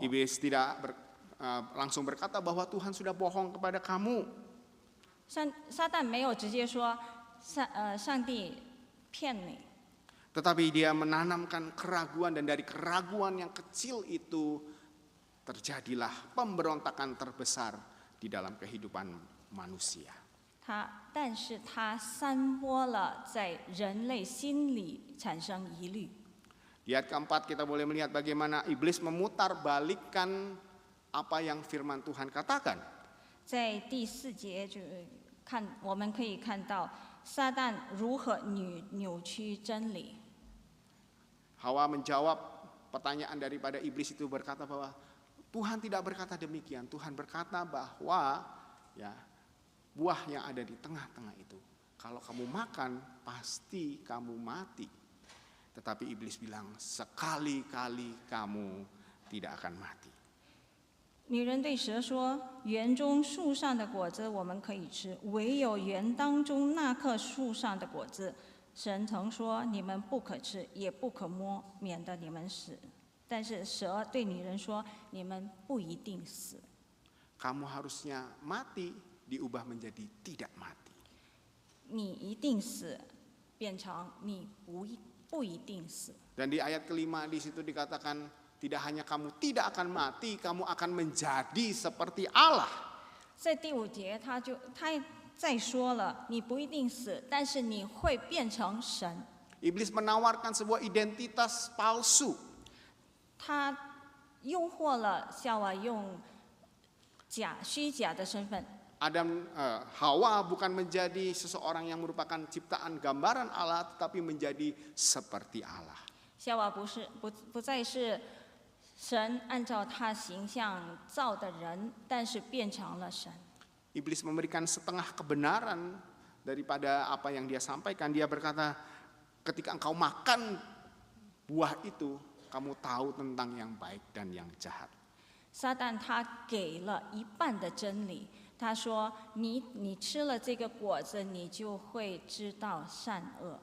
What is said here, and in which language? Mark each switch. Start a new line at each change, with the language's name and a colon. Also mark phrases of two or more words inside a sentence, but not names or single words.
Indonesian: Iblis tidak langsung berkata bahwa Tuhan sudah bohong kepada kamu.
Chinese: 撒旦没有直接说上帝骗你，
Indonesian: Tetapi dia menanamkan keraguan, dan dari keraguan yang kecil itu terjadilah pemberontakan terbesar di dalam kehidupan manusia.
Chinese: 但是他散播了在人类心里产生疑虑。
Indonesian: Di ayat keempat kita boleh melihat bagaimana iblis memutarbalikkan apa yang firman Tuhan katakan.
Chinese: 在第4节我们可以看到撒旦如何扭曲真理。
Indonesian: Hawa menjawab pertanyaan daripada iblis itu, berkata bahwa Tuhan tidak berkata demikian. Tuhan berkata bahwa ya, buah yang ada di tengah-tengah itu, kalau kamu makan pasti kamu mati. Tetapi iblis bilang, sekali-kali kamu tidak akan mati.
Chinese: 女人对蛇说：“园中树上的果子我们可以吃，唯有园当中那棵树上的果子，神曾说你们不可吃，也不可摸，免得你们死。” 但是蛇对女人说：“你们不一定死。”
Indonesian: Kamu harusnya mati diubah menjadi tidak mati.
Chinese: 你一定死，变成你不一定死。
Indonesian: Dan di ayat kelima di situ dikatakan, tidak hanya kamu tidak akan mati, kamu akan menjadi seperti Allah.
Chinese: 在第5节，他再说了，你不一定死，但是你会变成神。
Indonesian: Iblis menawarkan sebuah identitas palsu.
Chinese: 他诱惑了夏娃用虚假的身份。
Indonesian: Hawa bukan menjadi seseorang yang merupakan ciptaan gambaran Allah, tetapi menjadi seperti Allah.
Chinese: 夏娃不再是神按照他形象造的人，但是变成了神。
Indonesian: Iblis memberikan setengah kebenaran daripada apa yang dia sampaikan. Dia berkata, ketika engkau makan buah itu, kamu tahu tentang yang baik dan yang jahat.
Chinese: 撒旦他给了一半的真理，他说你吃了这个果子，你就会知道善恶。